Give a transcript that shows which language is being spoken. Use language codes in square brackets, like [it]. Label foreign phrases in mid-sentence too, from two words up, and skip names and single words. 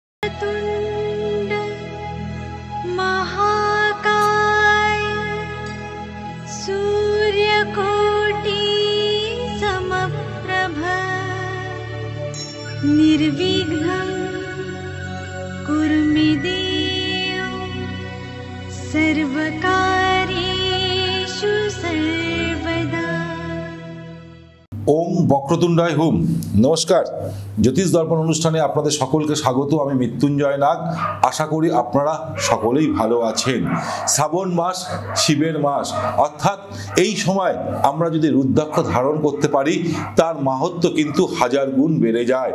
[sa] वक्रतुण्ड महाकाय सूर्यकोटि समप्रभ निर्विघ्नं कुरु मे देव सर्वकार्येषु सर्वदा। ओम বক্রতুণ্ডায় হুম। [bn] নমস্কার, জ্যোতিষ দর্পণ অনুষ্ঠানে আপনাদের সকলকে স্বাগত। আমি মৃত্যুঞ্জয় নাগ। আশা করি আপনারা সকলেই ভালো আছেন। শ্রাবণ মাস শিবের মাস, অর্থাৎ এই সময় আমরা যদি রুদ্রাক্ষ ধারণ করতে পারি তার মাহাত্ম্য কিন্তু হাজার গুণ বেড়ে যায়।